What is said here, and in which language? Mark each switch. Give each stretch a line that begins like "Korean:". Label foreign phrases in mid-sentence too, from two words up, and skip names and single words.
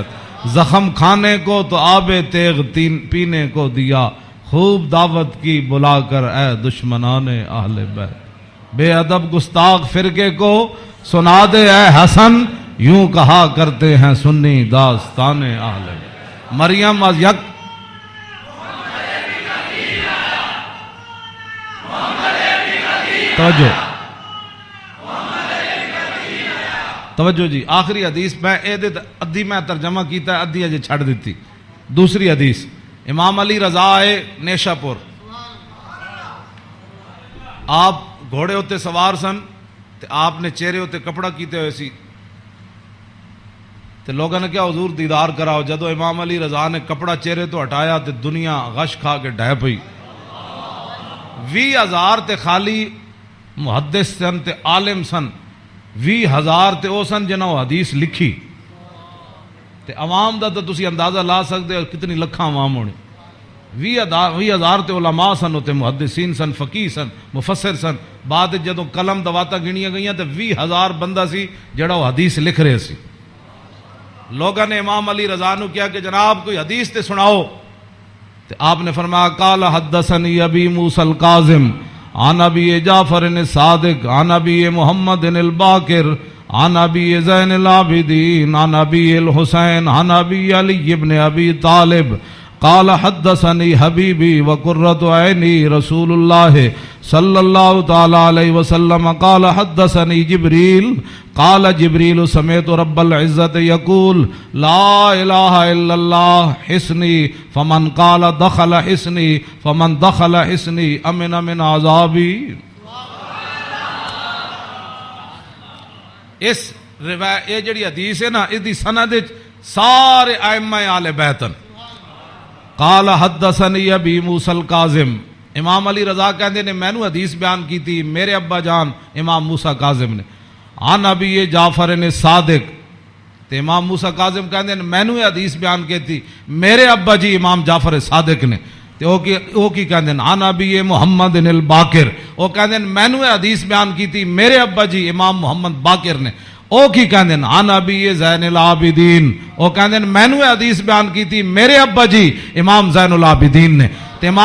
Urdu: زخم کھانے کو تو آب تیغ پینے کو دیا خوب دعوت کی بلا کر اے دشمنان اہل بیت. بے ادب گستاخ فرقے کو سنا دے اے حسن یوں کہا کرتے ہیں سنی داستان اہل بیت.
Punjabi: مریم از یک توجہ جی آخری حدیث میں ادھی میں ترجمہ کیتا ہے ادھی اجے چھڑ دیتی. دوسری حدیث امام علی رضا آئے نیشا پور آپ گھوڑے ہوتے سوار سن تے آپ نے چہرے ہوتے کپڑا کیتے ہوئے سی تے لوگوں نے کیا حضور دیدار کراؤ. جدو امام علی رضا نے کپڑا چہرے تو ہٹایا تے دنیا غش کھا کے ڈہ پئی. 20,000 تے خالی محدث سن تے عالم سن 20,000 تے او سن جنہوں حدیث لکھی تے عوام دا تو تسی اندازہ لا سکتے ہو کتنی لکھاں عوام ہونے. 20,000 تے علماء سن تے محدثین سن فقیہ سن مفسر سن. بعد جدوں قلم دواتا گنیاں گئیاں تے 20,000 بندہ سی جڑا وہ حدیث لکھ رہے سی. لوگوں نے امام علی رضا نو کیا کہ جناب کوئی حدیث تے سناؤ تے آپ نے فرمایا
Arabic: قال حدثنی ابی موسیٰ الکاظم عن ابی جعفر الصادق عن ابی محمد الباقر عن ابی زین العابدین عن ابی الحسین عن ابی علی ابن ابی طالب قال حدثنی حبیبی وقرۃ عینی رسول اللہ صلی اللہ تعالی علیہ وسلم قال حدثنی جبریل قال جبریل سمعت رب العزت یقول لا الہ الا اللہ حسنی فمن قال دخل حسنی فمن دخل حسنی امن من عذابی.
Punjabi: اس روایت یہ جڑی حدیث ہے نا اس دی سند سارے ائمہ آل بیت.
Arabic: قال حدثنی ابی موسیٰ الکاظم
Punjabi: امام علی رضا کہندے نے میں نو حدیث بیان کی تھی میرے ابا جان امام موسیٰ کاظم نے.
Arabic: عن ابی جعفر صادق
Punjabi: تے امام موسیٰ کاظم کہندے نے میں نو حدیث بیان کی تھی میرے ابا جی امام جعفر صادق نے. تے او کی کہندے نے
Arabic: عن ابی محمد الباقر
Punjabi: او کہندے نے میں نو حدیث بیان کی تھی میرے ابا جی امام محمد باقر نے. او کی کہندے
Arabic: عن ابی زین العابدین،
Punjabi: او کہندے مینوں یہ حدیث بیان کی تھی میرے ابا جی امام زین العابدین نے، تے امام